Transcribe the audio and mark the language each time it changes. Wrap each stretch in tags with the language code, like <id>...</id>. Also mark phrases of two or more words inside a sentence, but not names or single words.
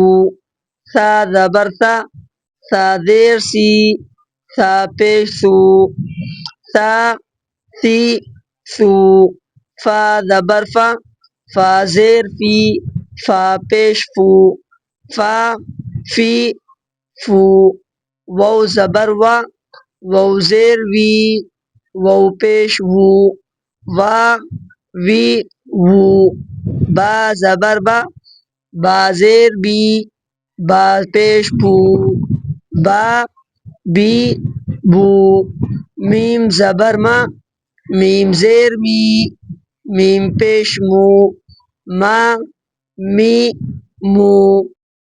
<ur>ثا زبر ثا، ثا زیر سی، ثا پیش ثو، ثا، ثی، ثو۔ فا زبر فا، فا زیر فی، فا پیش فو، فا، فی، فو۔ واو زبر وا، واو زیر وی، واو پیش وو، وا، وی، وو۔ با زبر با، با زیر بی، با پیش بو، با بی بو، میم زبر ما، میم زیر می، میم پیش مو، ما می مو،</ur>